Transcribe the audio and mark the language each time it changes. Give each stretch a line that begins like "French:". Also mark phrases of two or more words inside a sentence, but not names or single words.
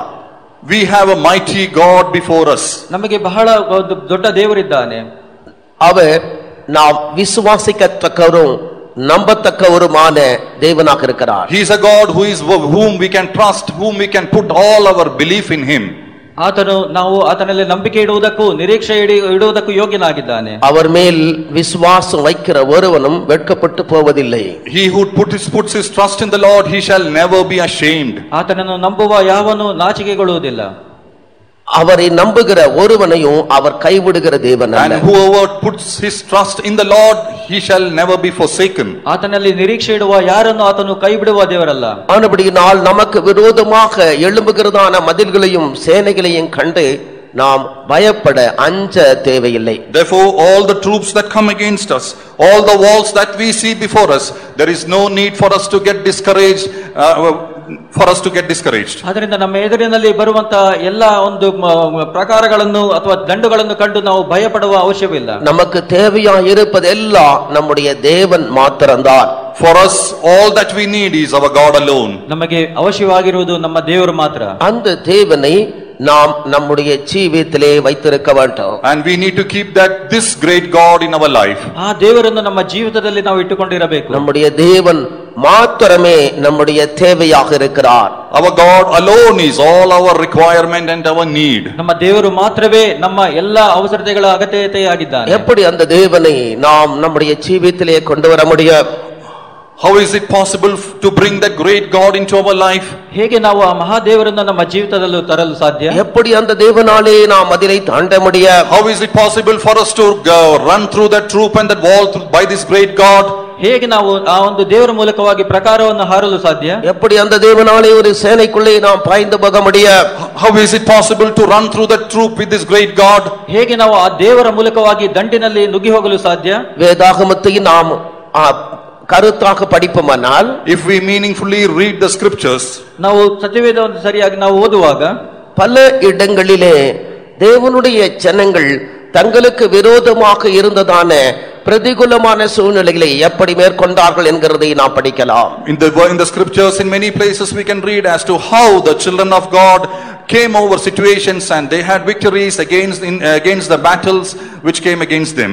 English: We have a mighty God before us.
Kannada: ನಮಗೆ ಬಹಳ ಒಂದು ದೊಡ್ಡ ದೇವರಿದ್ದಾನೆ.
Tamil: அவர் நாம் விசுவாசிக்கத்தக்கவரும் நம்பத்தக்கவருமான தேவனாக இருக்கிறார்.
English: He is a God whom we can trust, whom we can put all our belief in him.
Kannada: ಆತನು ನಾವು ಆತನಲ್ಲಿ ನಂಬಿಕೆ ಇಡುವುದಕ್ಕೂ ನಿರೀಕ್ಷೆ ಇಡುವುದಕ್ಕೂ ಯೋಗ್ಯನಾಗಿದ್ದಾನೆ.
Tamil: அவர் மேல் விசுவாசம் வைக்கிற ஒருவனும் வெட்கப்பட்டு போவதில்லை.
English: He who puts his trust in the Lord, he shall never be ashamed.
Kannada: ಆತನನ್ನು ನಂಬುವ ಯಾವನು ನಾಚಿಕೆಗೊಳ್ಳುವುದಿಲ್ಲ.
Tamil: அவரை நம்புகிற ஒருவனையும் அவர் கைவிடுகிற தேவன் அல்ல.
English: And whoever puts his trust in the Lord, he shall never be forsaken.
Kannada: ಆತನಲ್ಲಿ ನಿರೀಕ್ಷೆ ಇಡುವ ಯಾರನ್ನು ಆತನು ಕೈ ಬಿಡುವ ದೇವರಲ್ಲ.
Tamil: ஆனபடியினால் நமக்கு விரோதமாக எழும்புகிறதான மதில்களையும் சேனைகளையும் கண்டு நாம் பயப்பட அஞ்ச தேவையில்லை.
English: Therefore all the troops that come against us, all the walls that we see before us, there is no need for us to get discouraged for us to get discouraged.
Kannada: ಅದರಿಂದ ನಮ್ಮ ಎದುರಿನಲ್ಲಿ ಬರುವಂತಹ ಎಲ್ಲ ಒಂದು ಪ್ರಕಾರಗಳನ್ನು ಅಥವಾ ದಂಡುಗಳನ್ನು ಕಂಡು ನಾವು ಭಯಪಡುವ ಅವಶ್ಯವಿಲ್ಲ.
Tamil: நமக்கு தேவையா இருப்பதெல்லாம் நம்முடைய தேவன் மாத்திரம்தான்.
English: For us, all that we need is our God alone.
Kannada: ನಮಗೆ ಅವಶ್ಯವಾಗಿರುವುದು ನಮ್ಮ ದೇವರು ಮಾತ್ರ.
Tamil: அந்த தேவனை நாம் நம்முடைய ஜீவியத்திலே வைத்திருக்க வேண்டும்.
English: And we need to keep this great God in our life.
Kannada: ಆ ದೇವರನ್ನು ನಮ್ಮ ಜೀವಿತದಲ್ಲಿ ನಾವು ಇಟ್ಟುಕೊಂಡಿರಬೇಕು.
Tamil: நம்முடைய தேவன் மாத்திரமே நம்முடைய தேவையாக இருக்கிறார்.
English: Our God alone is all our requirement and our need.
Kannada: ನಮ್ಮ ದೇವರು ಮಾತ್ರವೇ ನಮ್ಮ ಎಲ್ಲಾ ಅವಸರತೆಗಳ ಅಗತ್ಯತೆಯಾಗಿದ್ದಾನೆ.
Tamil: எப்படி அந்த தேவனை நாம் நம்முடைய ஜீவியத்திலே கொண்டு வர முடியும்?
English: How is it possible to bring that great God into our life?
Kannada: ಹೇಗೆ ನಾವು ಆ ಮಹಾದೇವರನ್ನು ನಮ್ಮ ಜೀವಿತದಲ್ಲಿ ತರಲು ಸಾಧ್ಯ?
Tamil: எப்படி அந்த தேவனாலே நாம் அதிலே தாண்ட முடியும்?
English: How is it possible for us to run through that troop and that wall by this great God?
Kannada: ಹೇಗೆ ನಾವು ಆ ಒಂದು ದೇವರ ಮೂಲಕವಾಗಿ ಪ್ರಕಾರವನ್ನು ಹಾರಲು ಸಾಧ್ಯ?
Tamil: எப்படி அந்த தேவனாலே ஒரு சேனைக்குள்ளே நாம் பாய்ந்து போக முடியும்?
English: How is it possible to run through that troop with this great God?
Kannada: ಹೇಗೆ ನಾವು ಆ ದೇವರ ಮೂಲಕವಾಗಿ ದಂಡಿನಲ್ಲಿ ನುಗ್ಗಿ ಹೋಗಲು ಸಾಧ್ಯ?
Tamil: வேதாகமத்தை நாம் கருத்தாக படிப்போமானால்,
English: if we meaningfully read the scriptures,
Kannada: ನಾವು ಸತ್ಯವೇದವನ್ನು ಸರಿಯಾಗಿ ನಾವು ಓದುವಾಗ
Tamil: பல இடங்களிலே தேவனுடைய ஜனங்கள் தங்களுக்கு விரோதமாக இருந்ததான பிரதிகூலமான சூழ்நிலைகளை எப்படி மேற்கொண்டார்கள் என்கிறதை நாம் படிக்கலாம்.
English: In the scriptures, in many places we can read as to how the children of God came over situations and they had victories against the battles which came against them.